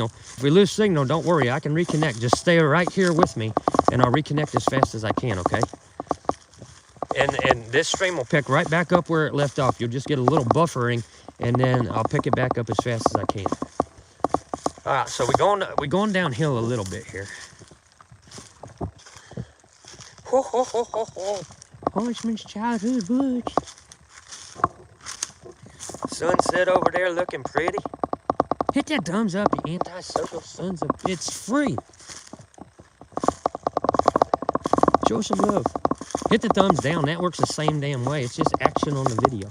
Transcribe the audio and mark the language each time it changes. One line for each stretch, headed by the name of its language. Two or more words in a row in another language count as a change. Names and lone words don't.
English: If we lose signal, don't worry, I can reconnect. Just stay right here with me, and I'll reconnect as fast as I can, okay? And this stream will pick right back up where it left off. You'll just get a little buffering, and then I'll pick it back up as fast as I can. All right, so we're going downhill a little bit here. Ho, ho, ho, ho, ho. Horseman's childhood woods. Sunset over there looking pretty. Hit that thumbs up, you antisocial sons of... It's free. Show some love. Hit the thumbs down. That works the same damn way. It's just action on the video.